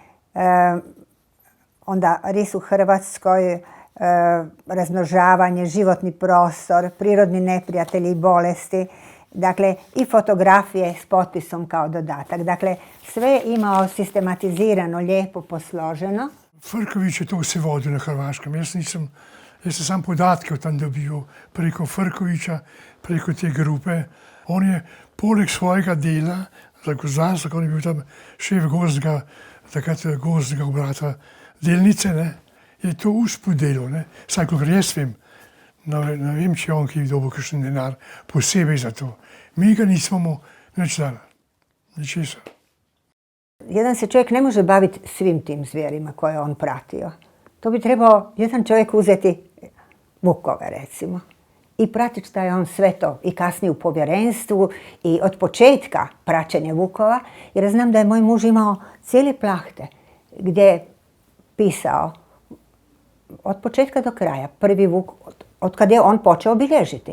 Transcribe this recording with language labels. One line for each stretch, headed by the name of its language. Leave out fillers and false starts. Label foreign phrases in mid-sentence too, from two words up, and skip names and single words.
Croatian: onda ris u Hrvatskoj, razmnožavanje, životni prostor, prirodni neprijatelji i bolesti, dakle i fotografije s potpisom kao dodatak. Dakle, sve je imao sistematizirano, lijepo posloženo.
Slovenian: Frković je to vse vodil na Hrvaškem. Jaz sam sam podatke tam dobil preko Frkovića, preko te grupe. On je poleg svojega dela za gozdarstvo, on je bil tam šef gozdnega, takrat gozdnega obrata delnice, ne, je to uspodelil, ne. Saj, kolikor jaz vem, ne vem, če je on ki dobil kakšen denar posebej za to. Mi ga nismo mu nič dali, ničesar.
Croatian: Jedan se čovjek ne može baviti svim tim zvijerima koje je on pratio. To bi trebao jedan čovjek uzeti vukove, recimo, i pratiti šta je on sve to, i kasnije u povjerenstvu, i od početka praćenja vukova, jer znam da je moj muž imao cijele plahte gdje je pisao od početka do kraja, prvi vuk, od kad je on počeo obilježiti.